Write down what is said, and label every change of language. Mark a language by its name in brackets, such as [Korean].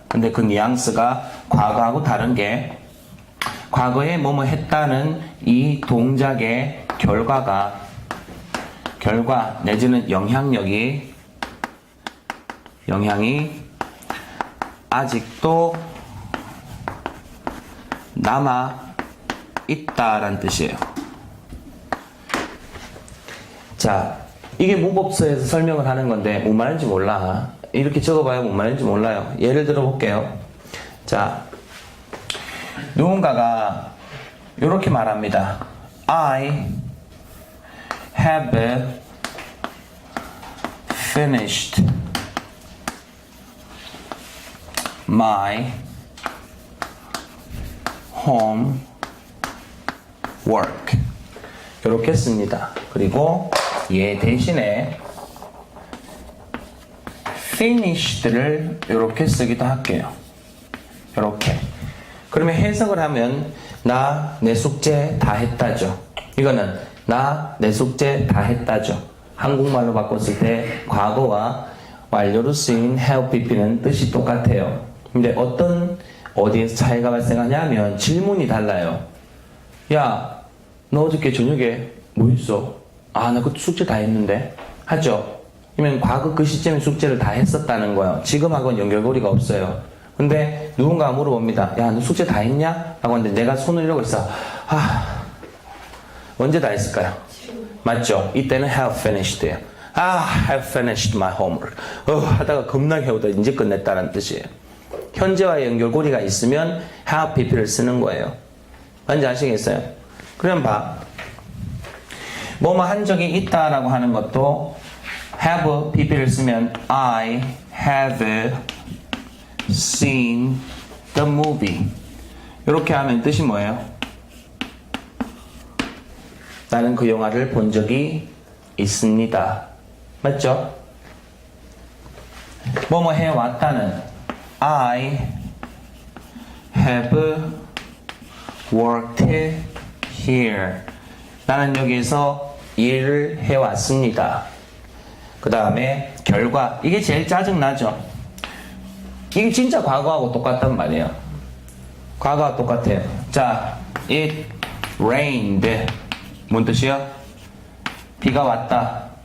[Korean] 근데 그 뉘앙스가 과거하고 다른 게, 과거에 뭐뭐 했다는 이 동작의 결과 내지는 영향이 아직도 남아 있다라는 뜻이에요. 자, 이게 문법서에서 설명을 하는 건데 뭔 말인지 몰라. 이렇게 적어봐야 뭔 말인지 몰라요. 예를 들어 볼게요. 자, 누군가가 이렇게 말합니다. [English] I have finished my homework. [Korean] 이렇게 씁니다. 그리고 얘 대신에 finished를 이렇게 쓰기도 할게요. 이렇게. 그러면 해석을 하면 나 내 숙제 다 했다죠. 이거는 나 내 숙제 다 했다죠. 한국말로 바꿨을 때 과거와 완료로 쓰인 have pp는 뜻이 똑같아요. 근데 어디에서 차이가 발생하냐면 질문이 달라요. 야, 너 어저께 저녁에 뭐 했어? 아, 나 그 숙제 다 했는데. 하죠? 그러면 과거 그 시점에 숙제를 다 했었다는 거예요. 지금하고는 연결고리가 없어요. 근데 누군가가 물어봅니다. 야, 너 숙제 다 했냐? 라고 하는데 내가 손을 이러고 있어. 언제 다 했을까요? 맞죠? 이때는 [English] have finished [Korean] 예요. [English] have finished my homework. [Korean] 하다가 겁나게 해오다 이제 끝냈다는 뜻이에요. 현재와의 연결고리가 있으면 have pp를 쓰는 거예요. 뭔지 아시겠어요? 그럼 봐. 뭐뭐 한 적이 있다라고 하는 것도 have pp를 쓰면 [English] I have seen the movie. [Korean] 이렇게 하면 뜻이 뭐예요? 나는 그 영화를 본 적이 있습니다. 맞죠? 뭐뭐 해왔다는 [English] I have worked here. [Korean] 나는 여기서 일을 해왔습니다. 그 다음에 결과. 이게 제일 짜증나죠? 이게 진짜 과거하고 똑같단 말이에요. 과거와 똑같아요. 자, [English] it rained. [Korean] 뭔 뜻이야? 비가 왔다.